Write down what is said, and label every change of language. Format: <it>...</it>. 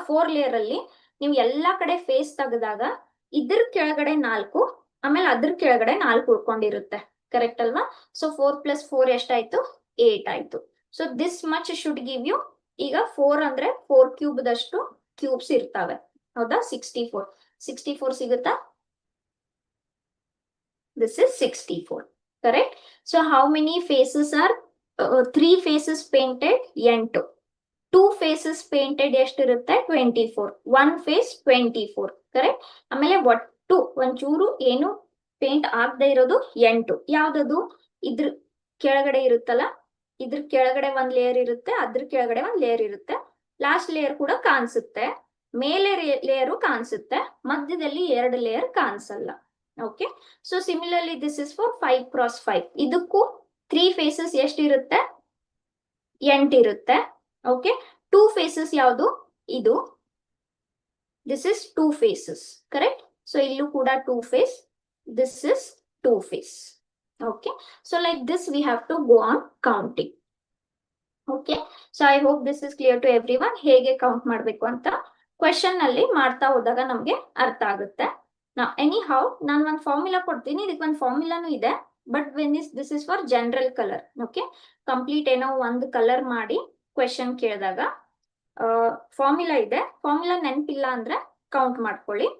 <kn>4 layer ಅಲ್ಲಿ ನೀವು ಎಲ್ಲಾ ಕಡೆ ಫೇಸ್ ತೆಗೆದಾಗ ಇದ್ರ ಕೆಳಗಡೆ 4, ಆಮೇಲೆ ಅದ್ರ ಕೆಳಗಡೆ 4 ಉಳ್ಕೊಂಡಿರುತ್ತೆ. ಕರೆಕ್ಟ್ ಅಲ್ವಾ? ಸೊ 4 + 4 ಎಷ್ಟಾಯ್ತು? 8 ಆಯ್ತು.</kn> <en>So this much should give you.</en> <kn>ಈಗ 4 ಅಂದ್ರೆ 4 ಕ್ಯೂಬ್ ದಷ್ಟು ಕ್ಯೂಬ್ಸ್ ಇರ್ತಾವೆ. ಹೌದಾ? 64 ಸಿಗುತ್ತಾ?</kn> <en>This is 64. Correct? So how many faces are 3 faces painted? 8. 2 faces painted ಎಷ್ಟಿರುತ್ತೆ?</en> <kn>24. 1 face 24. ಕರೆಕ್ಟ್? ಆಮೇಲೆ ಒಟ್ಟು ಒಂಚೂರು ಏನು ಪೇಂಟ್ ಆಗದೆ ಇರೋದು 8. ಯಾವ್ದದು? ಇದ್ರ ಕೆಳಗಡೆ ಇರುತ್ತಲ್ಲ, ಇದ್ರ ಕೆಳಗಡೆ ಒಂದ್ ಲೇಯರ್ ಇರುತ್ತೆ, ಅದ್ರ ಕೆಳಗಡೆ ಒಂದ್ ಲೇಯರ್ ಇರುತ್ತೆ, ಲಾಸ್ಟ್ ಲೇಯರ್ ಕೂಡ ಕಾಣಿಸುತ್ತೆ, ಮೇಲೆ ಲೇಯರು ಕಾಣಿಸುತ್ತೆ, ಮಧ್ಯದಲ್ಲಿ 2 ಲೇಯರ್ ಕಾಣಿಸಲ್ಲ.</kn> <en>Okay, so similarly this is for 5 x 5.</en> <kn>ಇದಕ್ಕೂ 3 ಫೇಸಸ್ ಎಷ್ಟಿರುತ್ತೆ? 8 ಇರುತ್ತೆ.</kn> <en>Okay, 2 faces ಯಾವುದು? ಇದು. This is 2 faces. Correct?</en> <kn>So ಇಲ್ಲೂ ಕೂಡ 2 face,</kn> <en>This is 2 face. Okay, so like this we have to go on counting. Okay, so I hope this is clear to everyone.</en> <kn>ಹೇಗೆ count ಮಾಡಬೇಕು ಅಂತ question ನಲ್ಲಿ ಮಾಡ್ತಾ ಹೋದಾಗ ನಮ್ಗೆ ಅರ್ಥ ಆಗುತ್ತೆ. Now anyhow ನಾನು ಒಂದು ಫಾರ್ಮುಲಾ ಕೊಡ್ತೀನಿ, ಇದಕ್ಕೆ ಒಂದು ಫಾರ್ಮುಲಾನು ಇದೆ,</kn> <en>But when this is for general colour.</en> <kn>Okay, complete ಏನೋ ಒಂದು ಕಲರ್ ಮಾಡಿ ಕ್ವೆಶನ್ ಕೇಳಿದಾಗ ಫಾರ್ಮುಲಾ ಇದೆ, ಫಾರ್ಮುಲಾ ನೆನಪಿಲ್ಲ ಅಂದ್ರೆ ಕೌಂಟ್ ಮಾಡ್ಕೊಳ್ಳಿ.</kn>